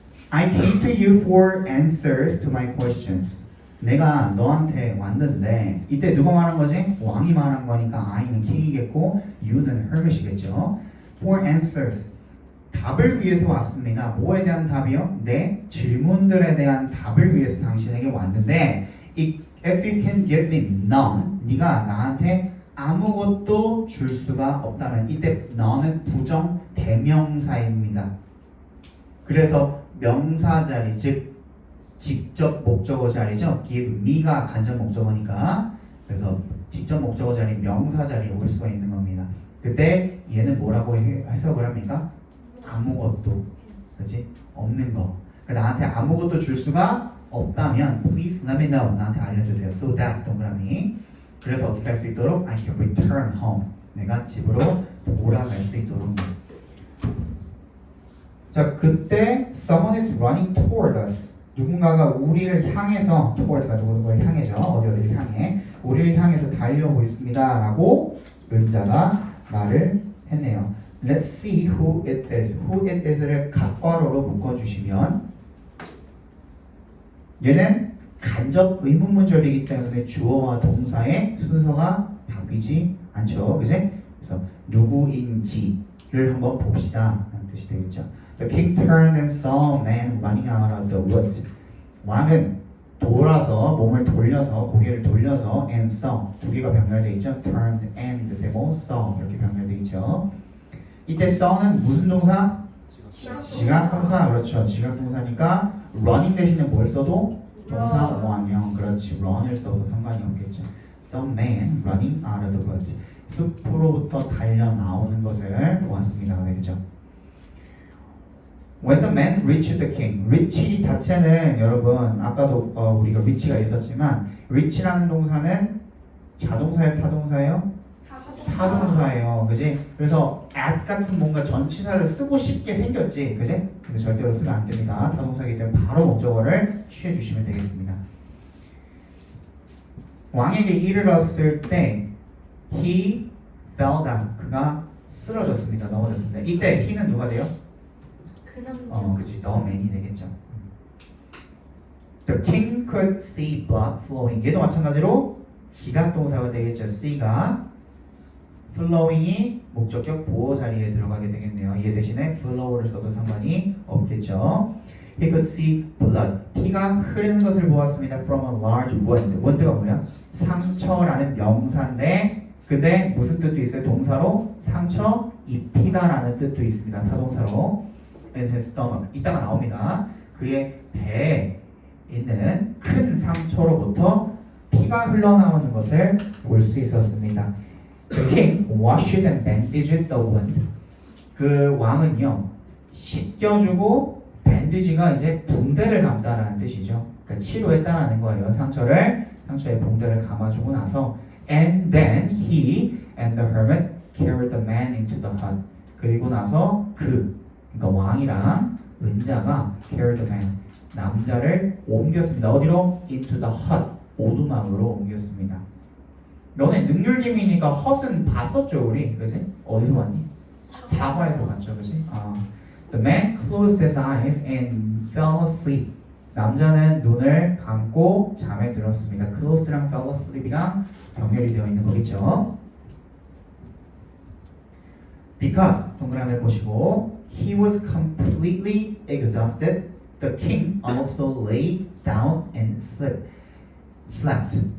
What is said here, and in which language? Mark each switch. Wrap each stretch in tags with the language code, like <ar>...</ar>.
<en>I came to you for answers to my questions.</en> <ko>내가 너한테 왔는데 이때 누가 말한 거지? 왕이 말한 거니까 I는 킹이겠고 you는 hermit이겠죠.</ko> <en>For answers.</en> <ko>답을 위해서 왔습니다. 뭐에 대한 답이요? 내 질문들에 대한 답을 위해서 당신에게 왔는데</ko> <en>if you can give me none,</en> <ko>네가 나한테 아무것도 줄 수가 없다면 이때 none은 부정 대명사입니다. 그래서 명사 자리, 즉 직접 목적어 자리죠. give me가 간접 목적어니까 그래서 직접 목적어 자리, 명사 자리에 올 수가 있는 겁니다. 그때 얘는 뭐라고 해석을 합니까? 아무것도, 그렇지? 없는 거. 그러니까 나한테 아무것도 줄 수가 없다면</ko> <en>please let me know.</en> <ko>나한테 알려주세요.</ko> <en>So that 동그라미.</en> <ko>그래서 어떻게 할 수 있도록</ko> <en>I can return home.</en> <ko>내가 집으로 돌아갈 수 있도록. 자, 그때</ko> <en>someone is running toward us.</en> <ko>누군가가 우리를 향해서 toward가 누구를 향해죠. 어디를 향해. 우리를 향해서 달려오고 있습니다. 라고 은자가 말을 했네요.</ko> <en>Let's see who it is.</en> <ko>Who it is를 갓괄호로 묶어주시면 얘는 간접 의문문절이기 때문에 주어와 동사의 순서가 바뀌지 않죠. 그지? 그래서 누구인지를 한번 봅시다. 라는 뜻이 되겠죠.</ko> <en>The king turned and saw a man running out of the wood.</en> <ko>왕은 돌아서 몸을 돌려서 고개를 돌려서 and saw 두 개가 병렬되어 있죠. turned and 세모 saw 이렇게 병렬되어 있죠. 이때 saw는 무슨 동사? 지각 동사. 그렇죠. 지각 동사니까 running 대신에 뭘 써도 동사 원형. 그렇지. run을 써도 상관이 없겠죠.</ko> <en>Some man running out of the woods.</en> <ko>숲으로부터 달려 나오는 것을 보았습니다. 되겠죠.</ko> <en>When the man reached the king.</en> <ko>reach 자체는 여러분 아까도 우리가 reach가 있었지만 reach라는 동사는 자동사예요, 타동사예요? 타동사예요. 그지? 그래서 at 같은 뭔가 전치사를 쓰고 싶게 생겼지. 그지? 근데 절대로 쓰면 안 됩니다. 타동사이기 때문에 바로 목적어를 취해 주시면 되겠습니다. 왕에게 이르렀을 때</ko> <en>he fell down.</en> <ko>그가 쓰러졌습니다. 넘어졌습니다. 이때 he는 누가 돼요? 그 남자. 그치. the man이 되겠죠.</ko> <en>The king could see blood flowing.</en> <ko>얘도 마찬가지로 지각동사가 되겠죠. see가 flowing이 목적격 보호 자리에 들어가게 되겠네요. 얘 대신에 flow를 써도 상관이 없겠죠.</ko> <en>He could see blood.</en> <ko>피가 흐르는 것을 보았습니다.</ko> <en>From a large wound. wound가</en> <ko>뭐야? 상처라는 명사인데 근데 무슨 뜻도 있어요? 동사로 상처 입히다라는 뜻도 있습니다. 타동사로.</ko> <en>In his stomach.</en> <ko>이따가 나옵니다. 그의 배에 있는 큰 상처로부터 피가 흘러나오는 것을 볼 수 있었습니다.</ko> <en>The king washed and bandaged the wound.</en> <ko>그 왕은요 씻겨주고 밴디지가 이제 붕대를 감다라는 뜻이죠. 그러니까 치료했다라는 거예요. 상처에 붕대를 감아주고 나서</ko> <en>and then he and the hermit carried the man into the hut.</en> <ko>그리고 나서 그러니까 왕이랑 은자가</ko> <en>carried the man</en> <ko>남자를 옮겼습니다. 어디로?</ko> <en>into the hut</en> <ko>오두막으로 옮겼습니다. 너네 능률기미니까 헛은 봤었죠 우리, 그지? 어디서 봤니? 사과에서 봤죠, 그지?</ko> <en>The man closed his eyes and fell asleep.</en> <ko>남자는 눈을 감고 잠에 들었습니다. closed랑 fell asleep이랑 병렬이 되어 있는 거겠죠?</ko> <en>Because</en> <ko>동그라미를 보시고</ko> <en>he was completely exhausted. The king also lay down and slept.</en>